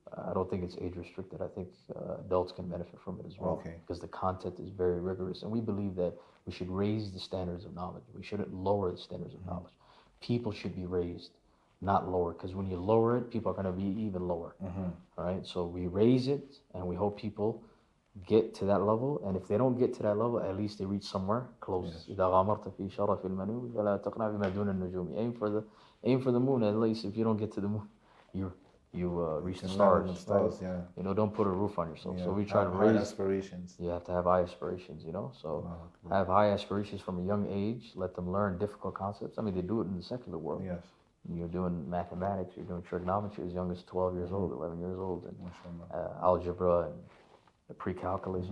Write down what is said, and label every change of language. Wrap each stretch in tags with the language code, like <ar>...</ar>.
<en>I don't think it's age restricted. I think adults can benefit from it as well, because the content is very rigorous, and we believe that we should raise the standards of knowledge. We shouldn't lower the standards of knowledge. People should be raised, not lowered, because when you lower it, people are going to be even lower. All right, so we raise it, and we hope people get to that level, and if they don't get to that level, at least they reach somewhere close.</en> <ar>إذا غامرت في شرف المنون فلا تقنع بما دون النجوم.</ar> <en>Aim for the moon. At least if you don't get to the moon, you reach the stars. Right? You know, don't put a roof on yourself. So we try to raise aspirations. You have to have high aspirations. You know, so have high aspirations from a young age. Let them learn difficult concepts. I mean, they do it in the secular world. Yes. You're doing mathematics. You're doing trigonometry as young as 12 years old, 11 years old, and algebra and pre-calculus.</en>